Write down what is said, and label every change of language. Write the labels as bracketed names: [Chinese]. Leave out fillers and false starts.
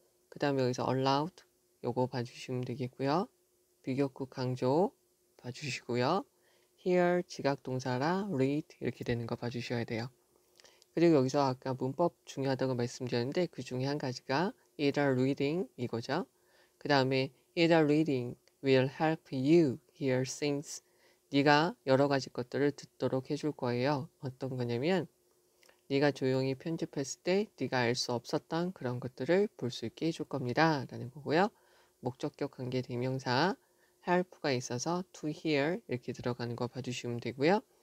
[Korean] 그 다음에 여기서 allowed 요거 봐주시면 되겠고요. 비교급 강조 봐주시고요. here 지각동사라 read 이렇게 되는 거 봐주셔야 돼요. 그리고 여기서 아까 문법 중요하다고 말씀드렸는데 그 중에 한 가지가 [English] either reading [Korean] 이거죠. 그 다음에 [English] either reading will help you hear things. [Korean] 네가 여러 가지 것들을 듣도록 해줄 거예요. 어떤 거냐면 네가 조용히 편집했을 때 네가 알 수 없었던 그런 것들을 볼 수 있게 해줄 겁니다. 라는 거고요. 목적격 관계 대명사 help가 있어서 to hear 이렇게 들어가는 거 봐주시면 되고요.